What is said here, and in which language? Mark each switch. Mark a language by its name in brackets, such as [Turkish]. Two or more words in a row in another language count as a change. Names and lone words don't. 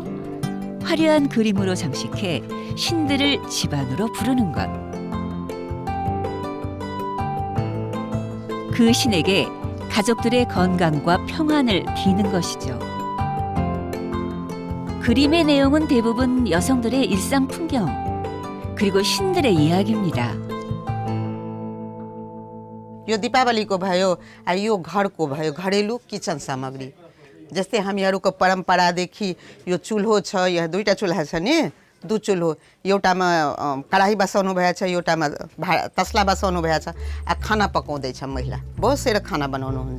[Korean] 화려한 그림으로 장식해 신들을 집안으로 부르는 것. 그 신에게 가족들의 건강과 평안을 비는 것이죠. 그림의 내용은 대부분 여성들의 일상 풍경, 그리고 신들의 इयागि입니다. [Nepali] यो दीपावलीको भयो यो घरको भयो घरेलु किचन सामग्री जस्तै हामीहरूको परम्परादेखि यो चुल्हो छ यहाँ दुईटा चुल्हा छ नि दु चुल्हो एउटामा कडाही बसाउनु भएको छ एउटामा तसला बसाउनु भएको छ खाना पकाउँदैछ महिला बसेर खाना बनाउनु हुन्छ